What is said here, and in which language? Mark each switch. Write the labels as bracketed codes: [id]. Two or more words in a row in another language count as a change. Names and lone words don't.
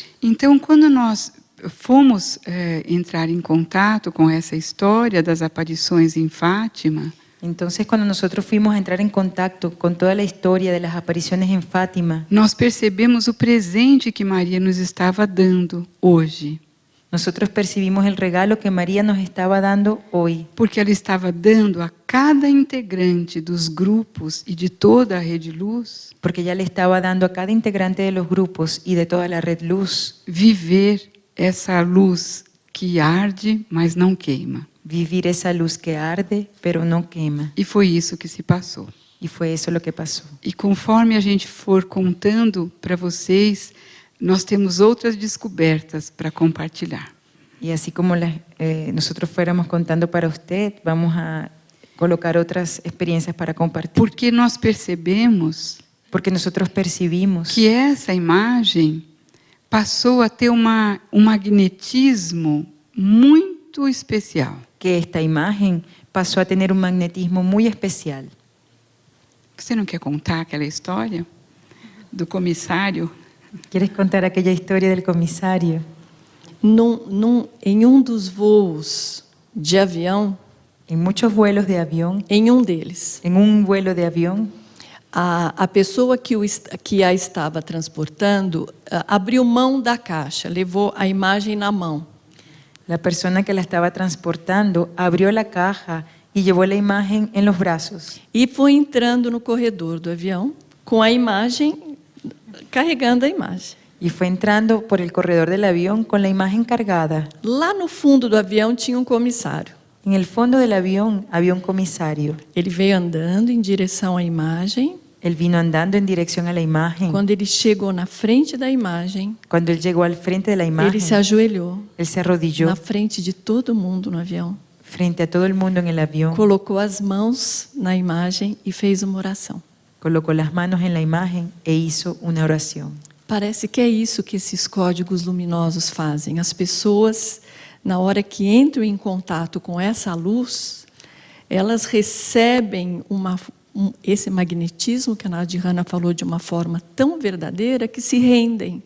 [pt] Então, quando nós fomos entrar em contato com essa história das aparições em Fátima, [es] Entonces, cuando nosotros fuimos a entrar en contacto con toda la historia de las apariciones en Fátima, [pt] nós percebemos o presente que Maria nos estava dando hoje. [es] nosotros percibimos el regalo que María nos estaba dando hoy, [pt] Porque ela estava dando a cada integrante dos grupos e de toda a Rede Luz [es] porque ella le estaba dando a cada integrante de los grupos y de toda la red luz [pt] viver essa luz que arde, mas não queima. [es] vivir esa luz que arde, pero no quema. [pt] E foi isso que se passou. [es] Y fue eso lo que pasó. [pt] E conforme a gente for contando para vocês, nós temos outras descobertas para compartilhar. [es] Y así como nosotros fuéramos contando para usted, vamos a colocar otras experiencias para compartir. [pt] Porque nós percebemos [es] Porque nosotros percibimos [pt] que essa imagem passou a ter um magnetismo muito especial. [es] que esta imagen pasó a tener un magnetismo muy especial. [pt] Você não quer contar aquela história do comissário? [es] ¿Quieres contar aquella historia del comisario? [pt] Em um dos voos de avião, [es] En muchos vuelos de avión, [pt] em um deles, [es] en un vuelo de avión, [pt] a pessoa que a estava transportando abriu mão da caixa, levou a imagem na mão. [es] la persona que la estaba transportando abrió la caja y llevó la imagen en los brazos. [pt] E foi entrando no corredor do avião com a imagem, carregando a imagem. [es] Y fue entrando por el corredor del avión con la imagen cargada. [pt] Lá no fundo do avião tinha um comissário. [es] En el fondo del avión había un comisario. [pt] Ele veio andando em direção à imagem. [es] Él vino andando en dirección a la imagen. [pt] Quando ele chegou na frente da imagem, [es] Cuando él llegó al frente de la imagen, [pt] ele se ajoelhou [es] él se arrodilló [pt] na frente de todo mundo no avião. [es] frente a todo el mundo en el avión, [pt] Colocou as mãos na imagem e fez uma oração. [es] colocó las manos en la imagen e hizo una oración. [pt] Parece que é isso que esses códigos luminosos fazem. As pessoas, na hora que entram em contato com essa luz, elas recebem esse magnetismo que a Nadhirana falou de uma forma tão verdadeira que se rendem.